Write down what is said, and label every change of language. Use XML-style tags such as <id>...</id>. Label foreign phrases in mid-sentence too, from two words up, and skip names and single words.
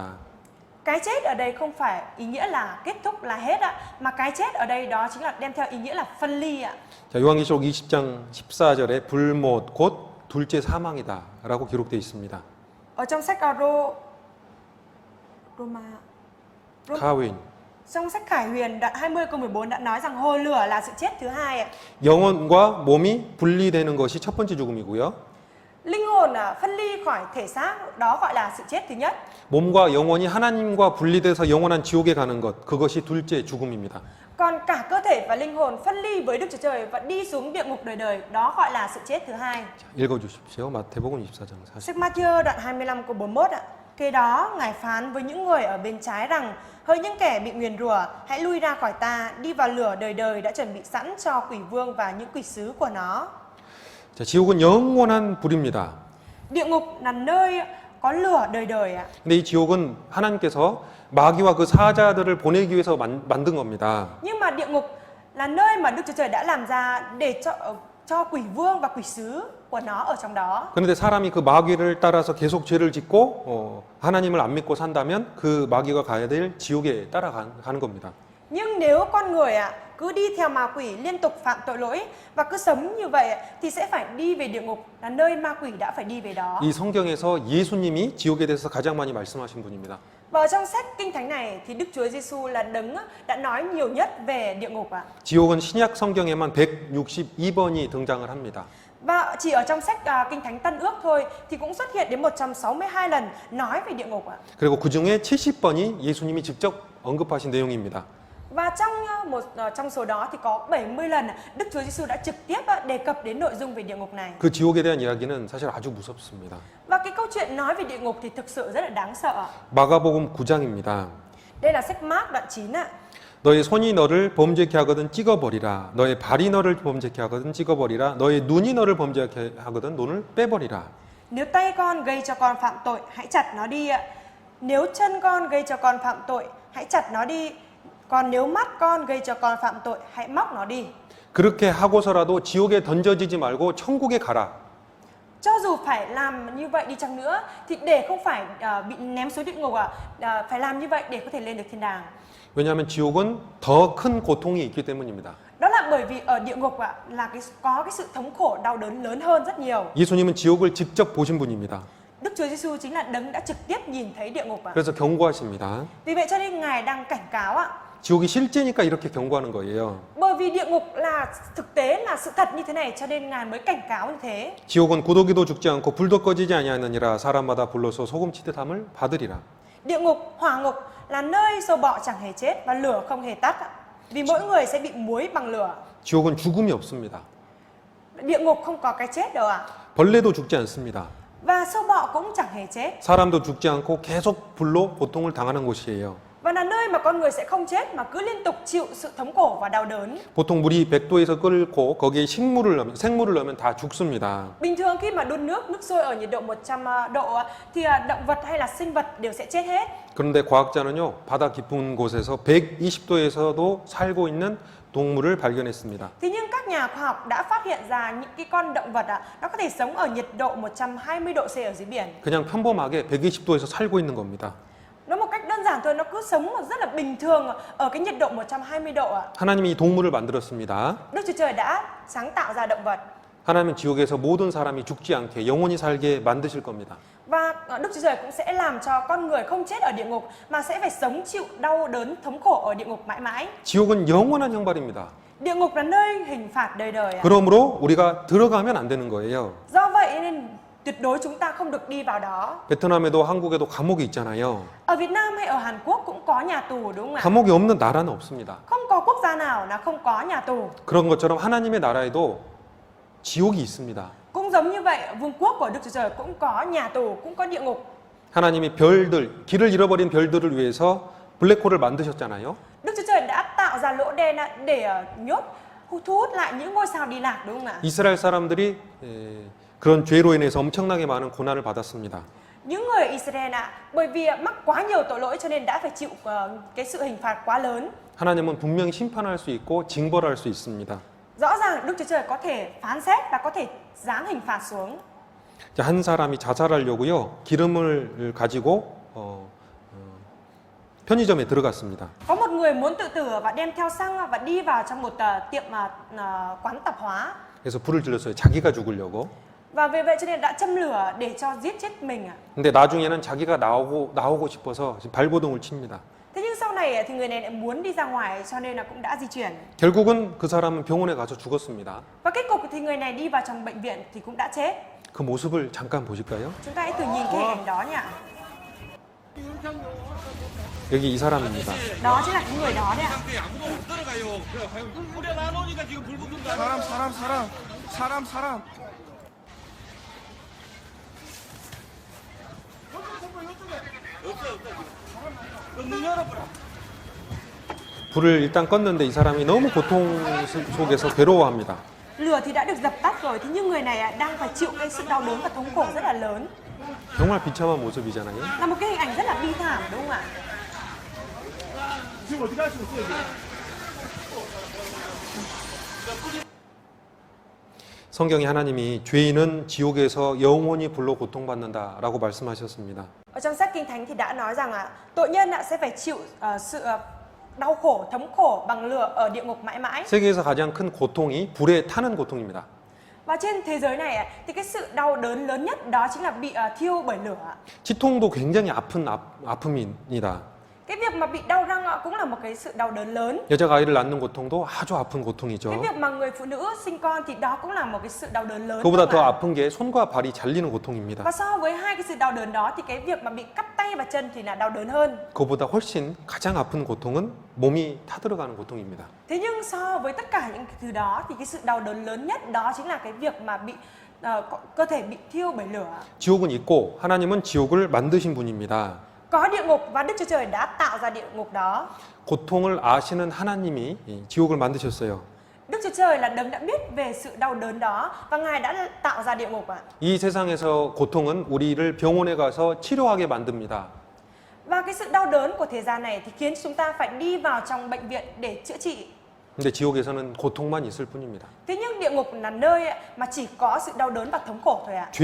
<vi>Cái chết ở đây không phải ý nghĩa là kết thúc là hết ạ, mà cái chết ở đây đó chính là đem theo ý nghĩa là phân ly ạ.</vi> <ko>자, 요한계시록 20장 14절에 불못 곧 둘째 사망이다라고 기록되어 있습니다.</ko> <vi>Ở trong sách Roma 가윈. trong sách Khải Huyền đoạn 20 câu 14 đã nói rằng hồ lửa là sự chết thứ hai ạ.</vi> <ko>영혼과 몸이 분리되는 것이 첫 번째 죽음이고요.</ko> <vi>Linh hồn phân ly khỏi thể xác đó gọi là sự chết thứ nhất.</vi> <ko>몸과 영혼이 하나님과 분리돼서 영원한 지옥에 가는 것, 그것이 둘째 죽음입니다.</ko> <vi>Còn cả cơ thể và linh hồn phân ly với Đức Chúa Trời và đi xuống địa ngục đời đời, đó gọi là sự chết thứ hai.</vi> <ko>자, 읽어주십시오. 마태복음 24장 40.</ko> <vi>Sách Matthew đoạn 25 câu 41 ạ. Kế đó Ngài phán với những người ở bên trái rằng: hỡi những kẻ bị nguyền rủa, hãy lui ra khỏi ta, đi vào lửa đời đời đã chuẩn bị sẵn cho quỷ vương và những quỷ sứ của nó.</vi> <ko>자, 지옥은 영원한 불입니다.</ko> <vi>Địa ngục là nơi có lửa đời đời ạ.</vi> <ko>근데 이 지옥은 하나님께서 마귀와 그 사자들을 보내기 위해서 만든 겁니다.</ko> <vi>Nhưng mà địa ngục là nơi mà Đức Chúa Trời đã làm ra để cho quỷ vương và quỷ sứ của nó ở trong đó.</vi> <ko>그런데 사람이 그 마귀를 따라서 계속 죄를 짓고 하나님을 안 믿고 산다면 그 마귀가 가야 될 지옥에 따라가는 겁니다.</ko> <vi>Nhưng nếu con người cứ đi theo ma quỷ liên tục phạm tội lỗi và cứ sống như vậy thì sẽ phải đi về địa ngục, là nơi ma quỷ đã phải đi về đó.</vi> <ko>이 성경에서 예수님이 지옥에 대해서 가장 많이 말씀하신 분입니다.</ko> <vi>Và ở trong sách Kinh Thánh này thì Đức Chúa Giêsu là đấng đã nói nhiều nhất về địa ngục ạ.</vi> <ko>지옥은 신약 성경에만 162번이 등장을 합니다.</ko> <vi>Và chỉ ở trong sách Kinh Thánh Tân Ước thôi thì cũng xuất hiện đến 162 lần nói về địa ngục ạ.</vi> <ko>그리고 그 중에 70번이 예수님이 직접 언급하신 내용입니다.</ko> <vi>Và trong số đó thì có 70 lần Đức Chúa Giêsu đã trực tiếp đề cập đến nội dung về địa ngục này.</vi> <ko>그 지옥에 대한 이야기는 사실 아주 무섭습니다.</ko> <vi>Và cái câu chuyện nói về địa ngục thì thực sự rất là đáng sợ.</vi> <ko>마가복음 9장입니다.</ko> <vi>Đây là sách Mác đoạn 9 ạ.</vi> <ko>너의 손이 너를 범죄케 하거든 찍어버리라. 너의 발이 너를 범죄케 하거든 찍어버리라. 너의 눈이 너를 범죄케 하거든 눈을 빼버리라.</ko> <vi>Nếu tay con gây cho con phạm tội, hãy chặt nó đi ạ. Nếu chân con gây cho con phạm tội, hãy chặt nó đi. Còn nếu mắt con gây cho con phạm tội, hãy móc nó đi.</vi> <ko>그렇게 하고서라도 지옥에 던져지지 말고 천국에 가라.</ko> <vi>Cho dù phải làm như vậy đi chăng nữa thì để không phải bị ném xuống địa ngục phải làm như vậy để có thể lên được thiên đàng.</vi> <ko>왜냐하면 지옥은 더 큰 고통이 있기 때문입니다.</ko> <vi>Đó là bởi vì ở địa ngục là có cái sự thống khổ đau đớn lớn hơn rất nhiều.</vi> <ko>예수님은 지옥을 직접 보신 분입니다.</ko> <vi>Đức Chúa Giêsu chính là đấng đã trực tiếp nhìn thấy địa ngục.</vi> <ko>그래서 경고하십니다.</ko> <vi>Vì vậy cho nên Ngài đang cảnh cáo</vi> <ko>지옥이 실제니까 이렇게 경고하는 거예요.</ko> <vi>bởi vì địa ngục là thực tế là sự thật như thế này cho nên Ngài mới cảnh cáo như thế.</vi> <ko>지옥은 구더기도 죽지 않고 불도 꺼지지 아니하느니라 사람마다 불로서 소금치듯함을 받으리라.</ko> <vi>Địa ngục, hỏa ngục là nơi sâu bọ chẳng hề chết và lửa không hề tắt vì mỗi người sẽ bị muối bằng lửa.</vi> <ko>지옥은 죽음이 없습니다.</ko> <vi>Địa ngục không có cái chết đâu</vi> <ko>벌레도 죽지 않습니다.</ko> <vi>Và sâu bọ cũng chẳng hề chết.</vi> <ko>사람도 죽지 않고 계속 불로 고통을 당하는 곳이에요.</ko> <vi>Và là nơi mà con người sẽ không chết mà cứ liên tục chịu sự thống khổ và đau đớn.</vi> <ko>보통 물이 100도에서 끓고 거기에 생물을 넣으면 다 죽습니다.</ko> <vi>Bình thường khi mà đun nước sôi ở nhiệt độ 100 độ thì động vật hay là sinh vật đều sẽ chết hết.</vi> <ko>그런데 과학자는요, 바다 깊은 곳에서 120도에서도 살고 있는 동물을 발견했습니다.</ko> <vi>Thế nhưng các nhà khoa học đã phát hiện ra những cái con động vật nó có thể sống ở nhiệt độ 120 độ C ở dưới biển.</vi> <ko>그냥 평범하게 120도에서 살고 있는 겁니다.</ko> <vi>Nó một cách đơn giản thôi, nó cứ sống rất là bình thường ở cái nhiệt độ 120 độ</vi> <ko>하나님이 이 동물을 만들었습니다.</ko> <vi>Đức Chúa Trời đã sáng tạo ra động vật.</vi> <ko>하나님은 지옥에서 모든 사람이 죽지 않게 영원히 살게 만드실 겁니다.</ko> <vi>Và Đức Chúa Trời cũng sẽ làm cho con người không chết ở địa ngục mà sẽ phải sống chịu đau đớn thống khổ ở địa ngục mãi mãi.</vi> <ko>지옥은 영원한 형벌입니다.</ko> <vi>Địa ngục là nơi hình phạt đời đời.</vi> <ko>그러므로 우리가 들어가면 안 되는 거예요.</ko> <vi>Do vậy nên tuyệt đối chúng ta không được đi vào đó.</vi> <ko>베트남에도 한국에도 감옥이 있잖아요.</ko> <vi>Ở Việt Nam hay ở Hàn Quốc cũng có nhà tù đúng không ạ?</vi> <ko>감옥이 없는 나라는 없습니다.</ko> <vi>Không có quốc gia nào là không có nhà tù.</vi> <ko>그런 것처럼 하나님의 나라에도 지옥이 있습니다.</ko> <vi>Cũng giống như vậy, vương quốc của Đức Chúa Trời cũng có nhà tù, cũng có địa ngục.</vi> <ko>하나님이 별들, 길을 잃어버린 별들을 위해서 블랙홀을 만드셨잖아요.</ko> <vi>Đức Chúa Trời đã tạo ra lỗ đen để thu hút lại những ngôi sao đi lạc đúng không ạ?</vi> <ko>이스라엘 사람들이 그런 죄로 인해서 엄청나게 많은 고난을 받았습니다.</ko> <vi>Những người Israel bởi vì mắc quá nhiều tội lỗi cho nên đã phải chịu cái sự hình phạt quá lớn.</vi> <ko>하나님은 분명히 심판할 수 있고 징벌할 수 있습니다.</ko> <vi>Rõ ràng Đức Chúa Trời có thể phán xét và có thể giáng hình phạt xuống.</vi> <ko>한 사람이 자살하려고요, 기름을 가지고 편의점에 들어갔습니다.</ko> <vi>Có một người muốn tự tử và đem theo xăng và đi vào trong một tiệm quán tạp hóa.</vi> <ko>그래서 불을 질렀어요. 자기가 죽으려고.</ko> <vi>Và vì vậy cho nên đã châm lửa để cho giết chết mình.</vi> <ko>근데 나중에는 자기가 나오고 싶어서 발버둥을 칩니다.</ko> <vi>Thế nhưng sau này thì người này lại muốn đi ra ngoài cho nên là cũng đã di chuyển.</vi> <ko>결국은 그 사람은 병원에 가서 죽었습니다.</ko> <vi>Và kết cục thì người này đi vào trong bệnh viện thì cũng đã chết.</vi> <ko>그 모습을 잠깐 보실까요?</ko> <vi>Chúng ta hãy thử nhìn cái hình ảnh đó nhỉ.</vi> <ko>여기 이 사람입니다.</ko> <vi>Đó chính là cái người đó đấy ạ.</vi> <ko>사람 불을 일단 껐는데 이 사람이 너무 고통 속에서 괴로워합니다.</ko> <vi>Lửa thì đã được dập tắt rồi, thế nhưng người này đang phải chịu cái sự đau đớn và thống khổ rất là lớn.</vi> <ko>정말 비참한 모습이잖아요.</ko> <vi>Là một cái hình ảnh rất là bi thảm đúng không ạ?</vi> <ko>성경에 하나님이 죄인은 지옥에서 영원히 불로 고통받는다라고 말씀하셨습니다.</ko> <vi>Ở trong sách Kinh Thánh thì đã nói rằng tội nhân sẽ phải chịu sự đau khổ, thống khổ bằng lửa ở địa ngục mãi mãi.</vi> <ko>세계에서 가장 큰 고통이 불에 타는 고통입니다.</ko> <vi>Và trên thế giới này thì cái sự đau đớn lớn nhất đó chính là bị thiêu bởi lửa.</vi> <ko>치통도 굉장히 아픈 아픔입니다.</ko> <vi>Cái việc mà bị đau răng cũng là một cái sự đau đớn lớn.</vi> <ko>여자가 아이를 낳는 고통도 아주 아픈 고통이죠.</ko> <vi>Cái việc mà người phụ nữ sinh con thì đó cũng là một cái sự đau đớn lớn.</vi> <ko>그보다 더 아픈 게 손과 발이 잘리는 고통입니다.</ko> <vi>Và so với hai cái sự đau đớn đó thì cái việc mà bị cắt tay và chân thì là đau đớn hơn.</vi> <ko>그보다 훨씬 가장 아픈 고통은 몸이 타들어가는 고통입니다.</ko> <vi>Thế nhưng so với tất cả những cái thứ đó thì cái sự đau đớn lớn nhất đó chính là cái việc mà bị cơ thể bị thiêu bởi lửa.</vi> <ko>지옥은 있고 하나님은 지옥을 만드신 분입니다.</ko> <vi>Có địa ngục và Đức Chúa Trời đã tạo ra địa ngục đó.</vi> <ko>고통을 아시는 하나님이 지옥을 만드셨어요.</ko> <vi>Đức Chúa Trời là đấng đã biết về sự đau đớn đó và Ngài đã tạo ra địa ngục ạ.</vi> <ko>이 세상에서 고통은 우리를 병원에 가서 치료하게 만듭니다.</ko> <vi>Và cái sự đau đớn của thế gian này thì khiến chúng ta phải đi vào trong bệnh viện để chữa trị.</vi> <ko>근데 지옥에서는 고통만 있을 뿐입니다.</ko> <vi>Thế nhưng địa ngục là nơi mà chỉ có sự đau đớn và thống khổ thôi ạ.</vi>